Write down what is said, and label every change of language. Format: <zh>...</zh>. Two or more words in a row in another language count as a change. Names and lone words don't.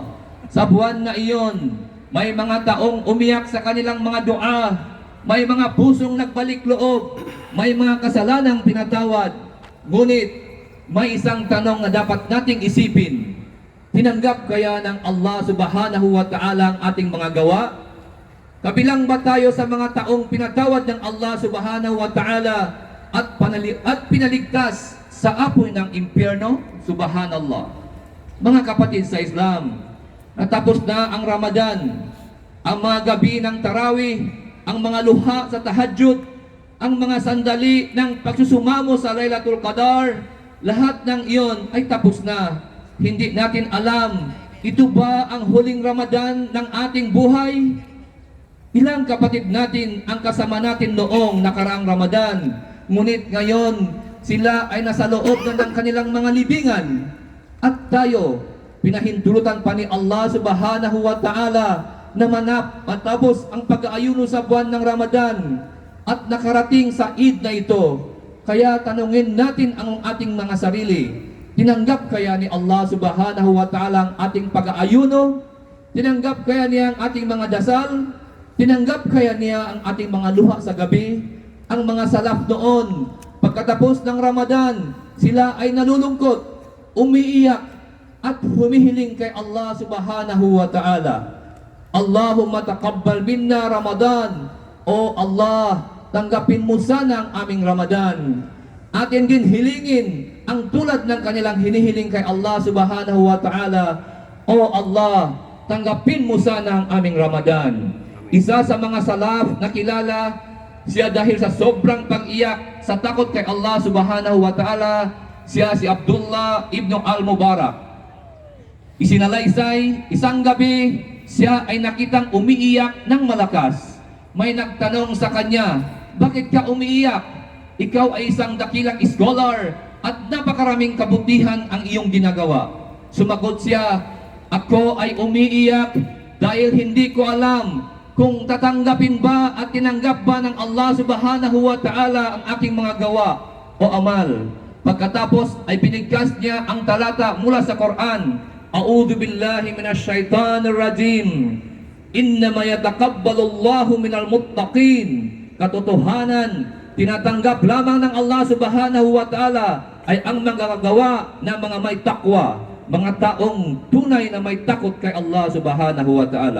<tl>Sa buwan na iyon, may mga taong umiyak sa kanilang mga dua, may mga pusong nagbalik loob, may mga kasalanang pinatawad. Ngunit may isang tanong na dapat nating isipin. Tinanggap kaya ng Allah</tl> <ar>سبحانه وتعالى</ar> <tl>ang ating mga gawa? Kabilang ba tayo sa mga taong pinatawad ng Allah</tl> <ar>سبحانه وتعالى</ar> <tl>at pinaligtas sa apoy ng impyerno. Subhanallah. Mga kapatid sa Islam, natapos na ang Ramadan, ang mga gabi ng tarawih, ang mga luha sa tahajjud, ang mga sandali ng pagsusumamo sa Laylatul Qadar, lahat ng iyon ay tapos na. Hindi natin alam, ito ba ang huling Ramadan ng ating buhay? Ilang kapatid natin ang kasama natin noong nakaraang Ramadan, ngunit ngayon sila ay nasa loob na ng kanilang mga libingan. At tayo, pinahintulutan pa ni Allah</tl> <ar>سبحانه وتعالى</ar> <tl>na manap matapos ang pag-aayuno sa buwan ng Ramadan at nakarating sa Eid na ito. Kaya tanungin natin ang ating mga sarili, tinanggap kaya ni Allah</tl> <ar>سبحانه وتعالى</ar> <tl>ang ating pag-aayuno? Tinanggap kaya niya ang ating mga dasal? Tinanggap kaya niya ang ating mga luha sa gabi? Ang mga salaf noon, pagkatapos ng Ramadan, sila ay nalulungkot, umiiyak, at humihiling kay Allah</tl> <ar>سبحانه وتعالى. اللهم تقبل منا رمضان.</ar> <tl>O Allah, tanggapin mo sana ang aming Ramadan. Atin din hilingin ang tulad ng kanilang hinihiling kay Allah</tl> <ar>سبحانه وتعالى.</ar> <tl>O Allah, tanggapin mo sana ang aming Ramadan. Isa sa mga salaf na kilala, siya dahil sa sobrang pag-iyak sa takot kay Allah</tl> <ar>سبحانه وتعالى,</ar> <tl>siya si Abdullah ibn al-Mubarak. Isinalaysay, isang gabi, siya ay nakitang umiiyak ng malakas. May nagtanong sa kanya, bakit ka umiiyak? Ikaw ay isang dakilang scholar at napakaraming kabutihan ang iyong ginagawa. Sumagot siya, ako ay umiiyak dahil hindi ko alam kung tatanggapin ba at tinanggap ba ng Allah</tl> <ar>سبحانه وتعالى</ar> <tl>ang aking mga gawa o amal. Pagkatapos ay binigkas niya ang talata mula sa Quran.</tl> <ar>أعوذ بالله من الشيطان الرجيم. إنما يتقبل الله من المتقين.</ar> <tl>Katotohanan, tinatanggap lamang ng Allah</tl> <ar>سبحانه وتعالى</ar> <tl>ay ang magagawa ng mga may takwa, mga taong tunay na may takot kay Allah</tl> <ar>سبحانه وتعالى.</ar>